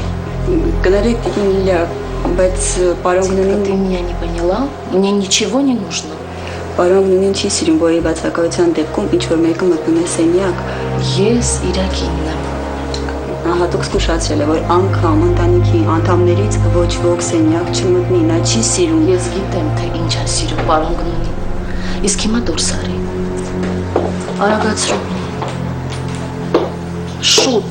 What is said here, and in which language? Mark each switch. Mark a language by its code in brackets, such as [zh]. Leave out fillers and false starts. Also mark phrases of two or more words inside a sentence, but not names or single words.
[ru] Говорит Илья, [hy] բայց պարոն Գնոնին [ru] Ты меня не поняла? Мне ничего не нужно. [hy] Պարոն Գնոնին չի սիրում, որի բացակայության դեպքում ինչ որ մեկը մտնում է սենյակ։ Ես Իրակինն եմ։ Հատուկ զգուշացրել է, որ անգամ ընտանիքի անդամներից ոչ ոք սենյակ չմտնի, նա չի սիրում։ Ես գիտեմ, թե ինչ է սիրում պարոն Գնոնին։ Իսկ հիմա դուրս արի։ Արագացրու։ Шут.